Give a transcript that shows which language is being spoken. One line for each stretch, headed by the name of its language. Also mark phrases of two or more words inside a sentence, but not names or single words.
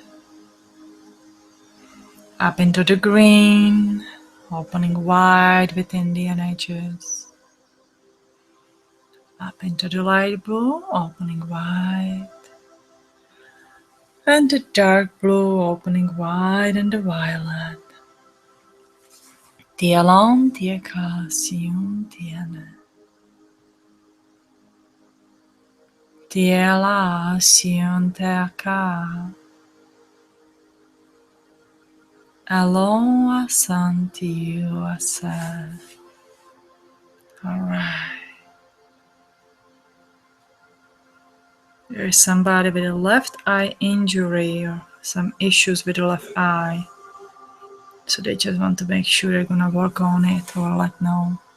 English: Up into the green. Opening wide within the energies. Up into the light blue, opening wide. And the dark blue, opening wide, and the violet. Tialon, tiaka, siun, tiana. Tiela, siun, tiaka. Alon, asan, tiu, asa. All right. There's somebody with a left eye injury or some issues with the left eye. So they just want to make sure they're gonna work on it or let know.